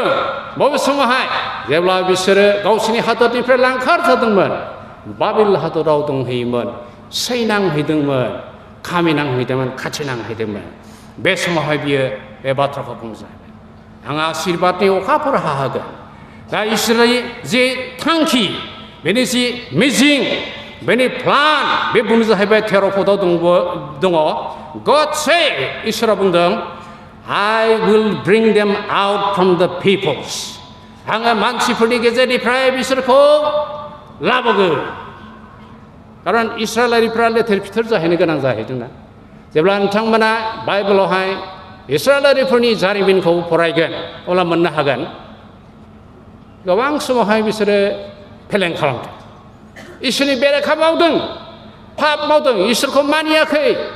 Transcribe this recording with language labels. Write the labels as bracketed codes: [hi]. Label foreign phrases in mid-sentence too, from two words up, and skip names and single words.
[brx] बबे समावहाय जेब्ला बिसोरो गावसोरनि हादरनिफ्राय लांखार जादोंमोन बाबिल हादराव दंहैयोमोन सैनांहैदोंमोन खामिनांहैदोंमोन खाथिनांहैदोंमोन बे समावहाय बियो बे बाथ्राखौ बुंजाबाय आं आशीर्बादनि अखाफोर हाहोगोन दा इसोरनि जे थांखि बेनि जि मिजिं बेनि प्लान बे बुंनो जाहैबाय [en] 13 [brx] पदआव दङ [en] God said [brx] इसोरा बुंदों [en] I will bring them out from the peoples [brx] आङो मानसिफोरनि गेजेरनिफ्राय बिसोरखौ लाबोगोन खारन इस्राएलारिफ्रा लेथेर फिथेर जाहैनो गोनां जाहैदोंना जेब्ला नोंथांमोना बाइबेलावहाय इस्राएलारिफोरनि जारिमिनखौ फरायगोन अब्ला मोननो हागोन गोबां समावहाय बिसोरो फेलें खालामदों इसोरनि बेरेखा मावदों पाप मावदों इसोरखौ मानियाखै